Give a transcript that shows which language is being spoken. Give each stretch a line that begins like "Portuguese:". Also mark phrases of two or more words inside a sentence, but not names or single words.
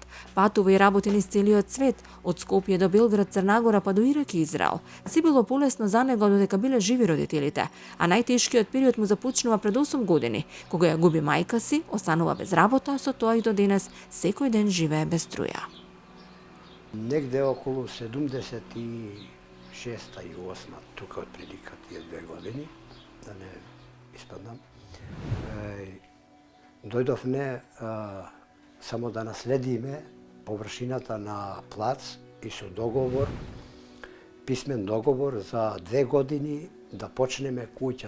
Macedonian: Патува и работи низ целиот свет, од Скопје до Белград, Црнагора па до Ирак и Израел. Се било полесно за него додека биле живи родителите, а најтешкиот период му започнува пред 8 години, кога ја губи мајка си, останува без работа, со тоа и до денес секој ден живее без струја.
Serbian: Negde okolo 76. i 8.
Macedonian: Тука отприлика тие 2 години, да не испаднам. Дојдовме само да наследиме површината на плац и со договор, писмен договор за 2 години да почнеме куќа.